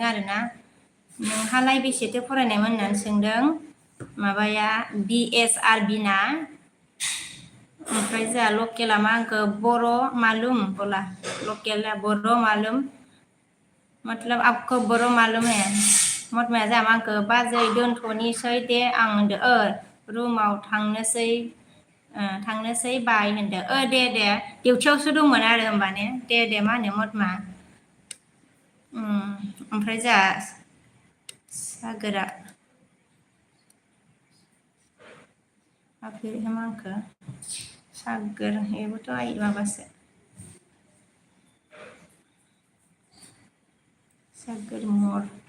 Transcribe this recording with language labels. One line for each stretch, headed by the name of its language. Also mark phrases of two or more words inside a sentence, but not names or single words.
Bodo: आरोना नोंहालाय बेसेथो फरायनायमोन होननानै सोंदों माबाया BSRB ना ओमफ्राय जोंहा लकेला मा होनखो बर' मालूम बोला लकेला बर' मालूम
Hindi: मतलब आपको बर' मालूम है
Bodo: मथमाया जोंहा मा होनखो बाजै दोनथ'निसै दे आं होनदो रुमाव थांनोसै बाय होनदो दे डिउटियावसो दंमोन आरो होमबा ने दे मा होनो मथमा ओमफ्राय जोंहा सागोरा मा होनखो सागोर बेबोथ' माबासो सागोर मर